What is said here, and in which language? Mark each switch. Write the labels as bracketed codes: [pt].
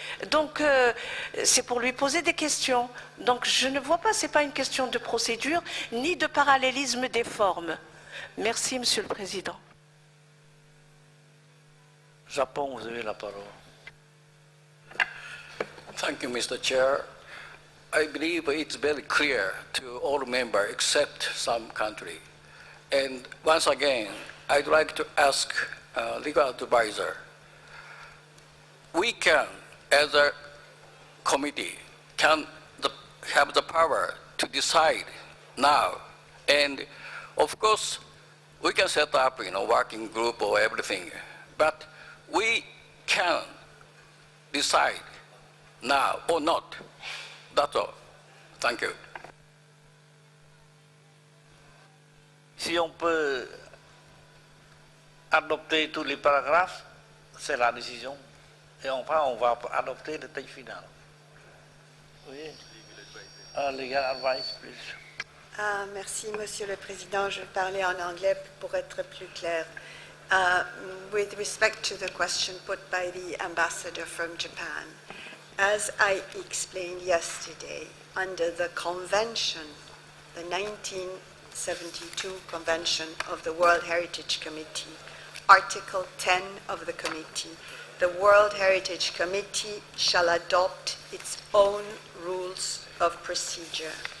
[fr] Donc, c'est pour lui poser des questions. Donc, je ne vois pas, ce n'est pas une question de procédure, ni de parallélisme des formes. Merci, Monsieur le Président. Japon, vous avez la parole. [en] Thank you, Mr. Chair. I believe it's very clear to all members except some country. And once again, I'd like to ask legal advisor, we can, as a committee, have the power to decide now. And of course, we can set up, working group or everything, but we can decide now or not. That's all. Thank you. [fr] Si on peut adopter tous les paragraphes, c'est la décision. Et enfin, on va adopter le texte final. Oui. [en] Legal advice, please. [fr] Merci, Monsieur le Président. Je vais parler en anglais pour être plus clair. [en] With respect to the question put by the ambassador from Japan, as I explained yesterday, under the convention, the 1972 Convention of the World Heritage Committee, Article 10 of the committee, the World Heritage Committee shall adopt its own rules of procedure.